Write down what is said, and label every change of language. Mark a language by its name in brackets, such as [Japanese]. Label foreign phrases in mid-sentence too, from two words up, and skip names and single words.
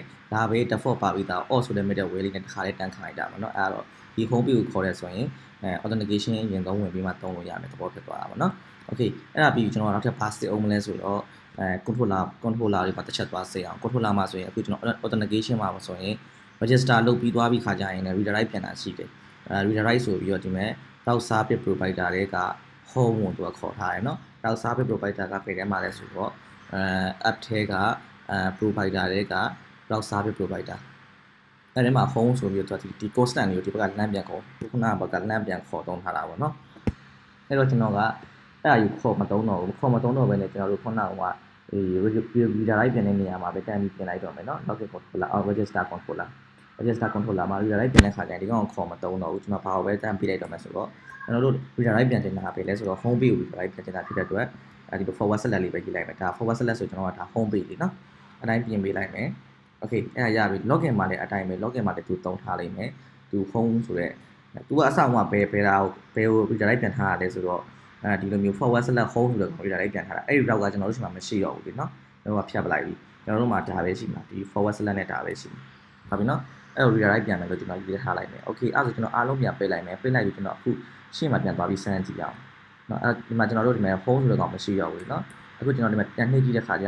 [Burmese] ဒါပဲ default ပါပြီးသား auth ဆိုတဲ့ middleware လေးနဲ့တစ်ခါလေးတန်းခံလိုက်တာပေါ့နော်အဲ့တော့ဒီ [English] home page [Burmese] ကိုခေါ်ရဲဆိုရင်authentication ရင်သုံးဝင်ပြီးမှသုံးလို့ရမယ်သဘောဖြစ်သွားတာပေါ့နော် okay အဲ့ဒါပြီးကျွန်တော်နောက်ထပ် pass အောင်မလဲဆိုတော့controller တွေပါတစ်ချက်သွားစေအောင် controller မှာဆိုရင်အခုကျွန်တော် authentication မှာဆိုရင် register လုပ်ပြီးသွားပြီးခါကြရင်လည်း redirect ပြန်တာရှိတယ်redirect ဆိုပြီးတော့ဒီမဲ့ [English] route service provider [Burmese] တွေက home ကိုသူကခေါ်ထားတယ်เนาะ [English] route service provider [Burmese] ကဖေထဲမှာလဲဆိုတော့app ထဲကprovider တွေက [English] route service provider [Burmese] အဲ့ဒီမှာ home ဆိုပြီးတော့ဒီ constant တွေကိုဒီဘက်ကလမ်းပြန်ခေါ်ခုနကဘက်ကလမ်းပြန်ခေါ်သုံးထားတာပေါ့เนาะအဲ့တော့ကျွန်တော်ကအဲ့ဒါကြီးခေါ်မသုံးတော့ဘူးခေါ်မသုံးတော့ဘဲနဲ့ကျွန်တော်တို့ခုနက redirect ပြန်တဲ့နေရာမှာပဲတန်းပြီးပြင်လိုက်တော့မယ်เนาะ [English] login controller register controller [Burmese] မှာ redirect ပြန်တဲ့ခါကျရင်ဒီကောင်ခေါ်မသုံးတော့ဘူးကျွန်တော်ဘာလို့ပဲတန်းပြလိုက်တော့မယ်ဆိုတော့ကျွန်တော်တို့ redirect ပြန်တင်တာပဲလဲဆိုတော့ [English] home page [Burmese] ကို redirect ပြန်တင်တာဖြစ်တဲ့အတွက်ဒီ [English] forward slash [Burmese] လေးပဲရေးလိုက်မယ်ဒါ [English] forward slash [Burmese] ဆိုကျွန်တော်ကဒါ [English] home page [Burmese] လေးเนาะအတိုင်းပြင်ပေးလိုက်မယ် okay အဲ့ဒါရပြီ login မှာလည်းအတိုင်းပဲ login မှာလည်းသူသုံးထား လိုက်မယ်သူ home ဆိုတဲ့သူကအစကဘယ်ဒါကို redirect ပြန်ထားရလဲဆိုတော့ဒီလိုမျိုး [English] forward slash home [Burmese] ဆိုတဲ့ redirect ပြန်ထားတာအဲ့ဒီ route ကကျွန်တော်တို့ရှိမှမရှိတော့ဘူးလေเนาะကျွန်တော်ကဖြတ်ပလိုက်ပြီကျွန်တော်တို့မှာဒါပဲရှိမှာဒီ [English] forward slash [Burmese] နဲ့ဒါပဲရှိမှာဟုတ်ပြီเนาะအဲ့ လို redirect ပြန်မယ်လို့ကျွန်တော်ရေးထားလိုက်မယ် okay အဲ့ဒါဆိုကျွန်တော်အားလုံးပြန်ပေးလိုက်မယ်ပေးလိုက်ပြီးကျွန်တော်အခုရှေ့မှာပြန်သွားပြီးစမ်းကြည့်အောင်เนาะအဲ့ဒီမှာကျွန်တော်တို့ဒီမှာ home ဆိုတဲ့ကောင်မရှိတော့ဘူးเนาะအခုကျွန်တော်ဒီမှာပြန်နှိပ်ကြည့်တဲ့ခါကျ